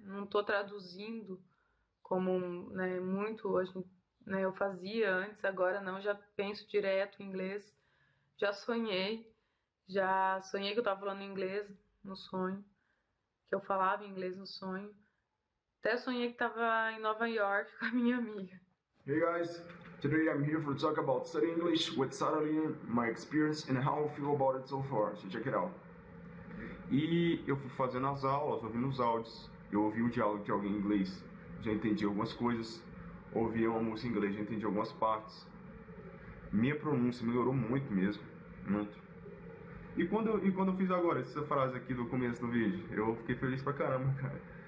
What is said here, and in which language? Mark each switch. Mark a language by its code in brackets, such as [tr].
[pt] Não tô traduzindo como, né, muito, né, eu fazia antes, agora não, já penso direto em inglês. Já sonhei que eu tava falando inglês no sonho, que eu falava inglês no sonho. Até sonhei que estava em Nova York com a minha amiga. [en] Hey guys, today I'm here to talk about studying English with Sarah Lillian, my experience and how I feel about it so far. So check it out. [pt] E eu fui fazendo as aulas, ouvindo os áudios, eu ouvi o diálogo de alguém em inglês, já entendi algumas coisas, ouvi uma música em inglês, já entendi algumas partes. Minha pronúncia melhorou muito mesmo, muito. E quando eu fiz agora essa frase aqui do começo do vídeo, eu fiquei feliz pra caramba, cara.